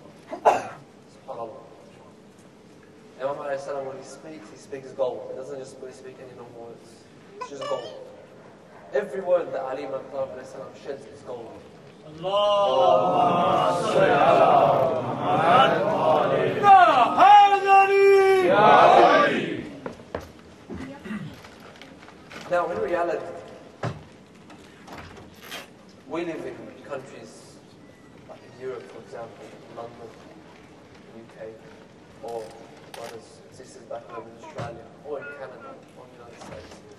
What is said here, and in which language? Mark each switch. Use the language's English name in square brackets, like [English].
[English] SubhanAllah. Imam alayhi salam, when he speaks gold. He doesn't just really speak any normal words. It's just gold. Every word that Ali ibn Abi Talib alayhi salam sheds is gold. [Arabic] اللهم صل على محمد يا حيدري يا علي. [English] Now, in reality, we live in countries like in Europe, for example, London, UK, or brothers and sisters back home in Australia, or in Canada, or in the United States.